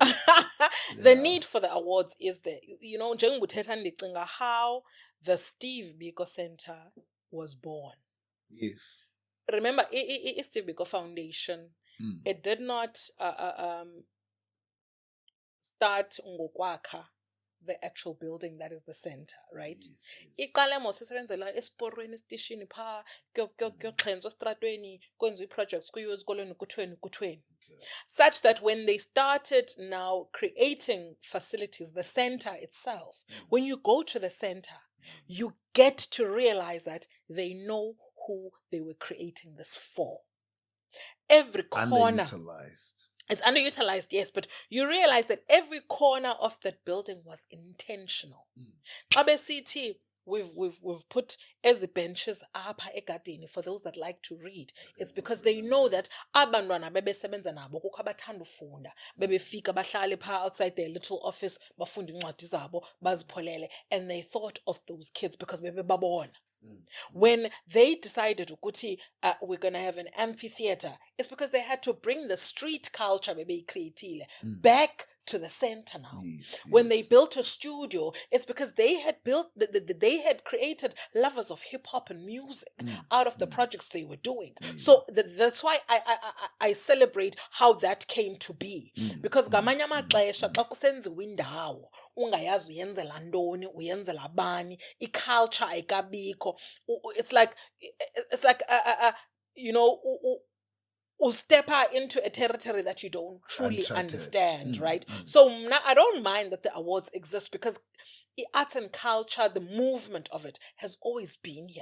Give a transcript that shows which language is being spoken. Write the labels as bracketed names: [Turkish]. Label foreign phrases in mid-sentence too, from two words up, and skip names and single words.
[English] the need for the awards is there. You know, how the Steve Biko Center was born. Yes. Remember, Steve Biko Foundation. It did not start ngokwakha the actual building that is the center, right? [Xhosa] Iqale mos isebenzela esporweni estishini pha kuyoxhenzwa estratweni kwenziwa i-projects kuyiwe ezikolweni kuthweni. [English] Such that when they started now creating facilities, the center itself, when you go to the center, you get to realize that they know who they were creating this for. Every corner. Underutilized. It's underutilized, yes, but you realize that every corner of that building was intentional. Xabesithi, we've put as benches [Xhosa] apha egadini [English] for those that like to read. It's because they know that [Xhosa] abantwana bebesebenza nabo kukho abathanda ufunda bebefika bahlale pha [English] outside their little office [Xhosa] bafunda incwadi zabo bazipholele, [English] and they thought of those kids because bebebabona. When they decided ukuthi we're going to have an amphitheater, it's because they had to bring the street culture back to the center now. Yes, when they built a studio, it's because they had they had created lovers of hip hop and music out of the projects they were doing. So that's why I celebrate how that came to be, because [Xhosa] ngamanye amaxesha xa kusenziwa indawo ungayazi uyenzela ntoni uyenzela bani iculture ayikabikho. [English] It's like you know, step out into a territory that you don't truly understand, right? So now I don't mind that the awards exist, because arts and culture, the movement of it, has always been here.